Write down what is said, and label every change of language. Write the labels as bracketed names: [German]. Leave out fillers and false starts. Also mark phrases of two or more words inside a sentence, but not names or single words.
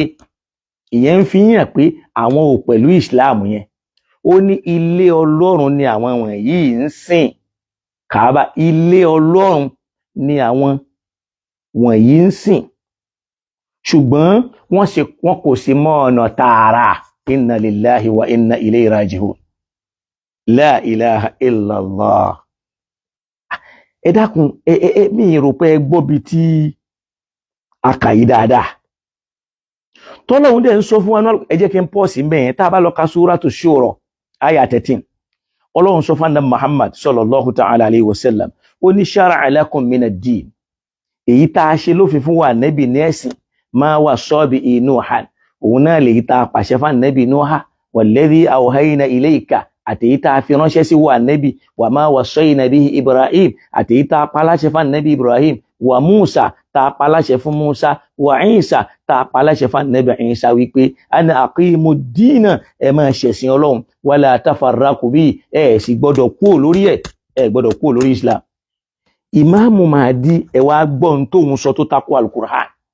[Yoruba] Ìyẹn ń fi hàn pé àwọn ò pẹ̀lú Islam yẹn. Ó ní ilé Ọlọ́run ni àwọn wọ̀nyí ń sìn. Kaaba, ilé Ọlọ́run ni àwọn wọ̀nyí ń sìn. Ṣùgbọ́n wọn kò sì mọ ọ̀nà tààrà. [Arabic] إنا لله وإنا إليه راجعون. لا إله إلا الله. [Yoruba] Ẹ dákun, mi rò pé ẹ gbọ́ bí tí a kà yí dáadáa. Tọ́lọ́hun dẹ̀ ń sọ fún wa náà, ẹ jẹ́ kí n pọ̀ sí mẹ́yẹn tá a bá lọ ka Suratu Shura aya 13. Ọlọ́run sọ fún Ànábì Muhammad [Arabic] صلى الله تعالى عليه وسلم, [Yoruba] ó ní [Arabic] شرع لكم من الدين. [Yoruba] Èyí tá a ṣe lófin fún wa Ànábì ní ẹ̀sìn, [Arabic] ما وصى به نوحا. [Yoruba] Òun náà lèyí tá a pàṣẹ fún Ànábì Nuha, [Arabic] والذي أوحينا إليك, [Yoruba] àtèyí tá a fi ránṣẹ́ sí wa Ànábì, [Arabic] وما وصينا به إبراهيم, [Yoruba] àtèyí tá a paláṣẹ fún Ànábì Ibrahim, wa Musa, tá a paláṣẹ fún Musa, wa Isa, tá a paláṣẹ fún Ànábì Isa wípé [Arabic] أن أقيموا الدين, [Yoruba] ẹ máa ṣẹ̀sìn Ọlọ́run, [Arabic] ولا تتفرقوا به, [Yoruba] ẹ sì gbọ́dọ̀ kúrò lórí ẹ̀, ẹ gbọ́dọ̀ kúrò lórí Islam. Ìmáàmù Mahdi, ẹ wá gbọ́n tóun sọ tó takò Al-Qur'an.